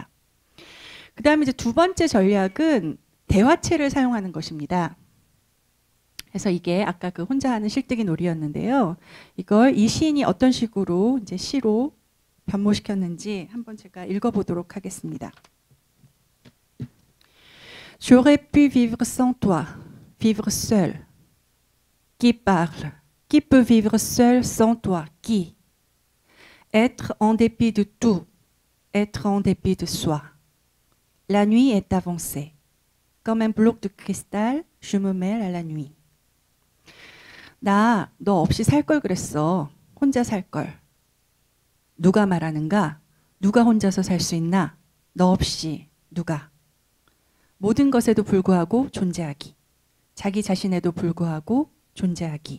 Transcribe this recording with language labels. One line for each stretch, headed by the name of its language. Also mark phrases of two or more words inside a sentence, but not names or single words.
Korean: 그 다음에 이제 두 번째 전략은 대화체를 사용하는 것입니다. 그래서 이게 아까 그 혼자 하는 실뜨기 놀이였는데요. 이걸 이 시인이 어떤 식으로 이제 시로 변모시켰는지 한번 제가 읽어보도록 하겠습니다.
French: J'aurais pu vivre sans toi, vivre seul. Qui parle? Qui peut vivre seul sans toi? Qui? Être en dépit de tout, être en dépit de soi. La nuit est avancée. Comme un bloc de cristal, je me mêle à la nuit.
Korean: 나 너 없이 살 걸 그랬어. 혼자 살 걸. 누가 말하는가? 누가 혼자서 살 수 있나? 너 없이 누가? 모든 것에도 불구하고 존재하기. 자기 자신에도 불구하고 존재하기.